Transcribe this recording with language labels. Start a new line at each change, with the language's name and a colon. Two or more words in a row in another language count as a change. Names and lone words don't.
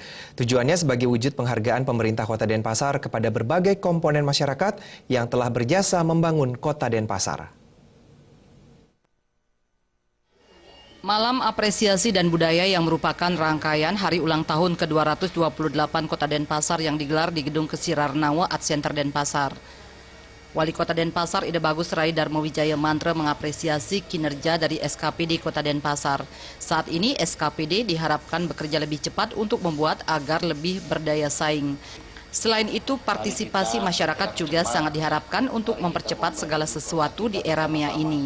Indonesian: Tujuannya sebagai wujud penghargaan pemerintah Kota Denpasar kepada berbagai komponen masyarakat yang telah berjasa membangun Kota Denpasar. Malam Apresiasi dan Budaya yang merupakan rangkaian hari ulang tahun ke-228 Kota Denpasar yang digelar di Gedung Kesirar Nawa Art Center Denpasar. Wali Kota Denpasar Ida Bagus Rai Darmo Wijaya Mantra mengapresiasi kinerja dari SKPD Kota Denpasar. Saat ini SKPD diharapkan bekerja lebih cepat untuk membuat agar lebih berdaya saing. Selain itu, partisipasi masyarakat juga sangat diharapkan untuk mempercepat segala sesuatu di era MEA ini.